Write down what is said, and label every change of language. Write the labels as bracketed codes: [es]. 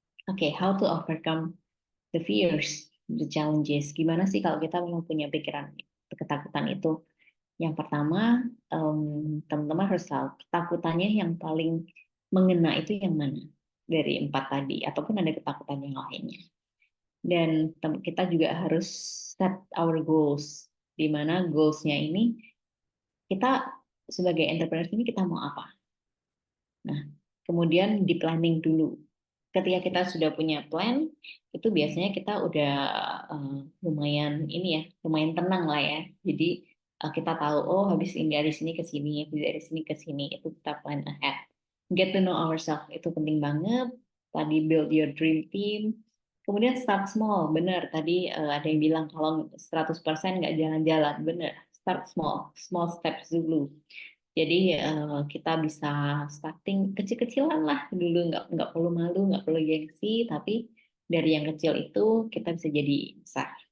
[en] Okay, how to overcome the fears, the challenges. [id] Gimana sih kalau kita memang punya pikiran ketakutan itu? Yang pertama, teman-teman harus tahu ketakutannya yang paling mengena itu yang mana dari 4 tadi, ataupun ada ketakutan yang lainnya. Dan kita juga harus [en] set our goals, [id] di mana goals-nya ini kita sebagai entrepreneur ini kita mau apa. Nah, kemudian di planning dulu. Ketika kita sudah punya plan, itu biasanya kita udah lumayan ini ya, lumayan tenang lah ya. Jadi kita tahu, oh habis ini dari sini ke sini, dari sini ke sini, itu kita [en] plan ahead. Get to know ourselves, [id] itu penting banget. Tadi [en] build your dream team. [id] Kemudian [en] start small, [id] benar. Tadi ada yang bilang kalau 100% nggak jalan-jalan, benar. [en] Start small, small steps [id] dulu. Jadi kita bisa starting kecil-kecilan lah dulu, nggak perlu malu, nggak perlu gengsi, tapi dari yang kecil itu kita bisa jadi besar.